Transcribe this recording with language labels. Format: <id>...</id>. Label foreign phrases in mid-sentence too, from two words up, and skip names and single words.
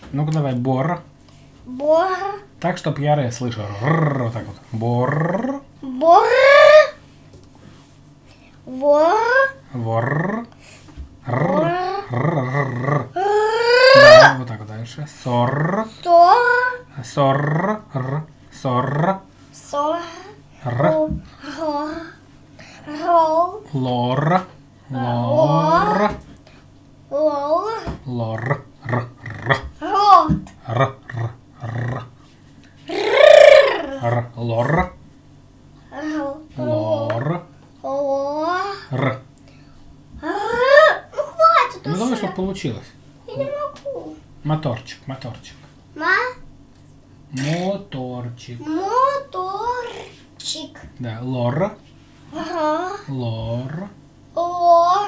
<ru>Ну-ка давай. Бор. Бор. Так, чтоб я Р слышал. Рррр. Вот так вот. Бор. Бор. Вор. Вор. Рррр. Да, вот так вот дальше. Сор. Сор. Сор. Р. Сор. Сор. Р. Рол. Лор. Лор. Лор. Лор. Р. Р. Рот. Р. Р. Р. Р. Лор. Лор. Лор. Р. Ну хватит Ну давай, уже. чтобы получилось. Я не могу. Моторчик, моторчик. Моторчик. Моторчик. Да, лор. Ага. Лор. Лор.</ru>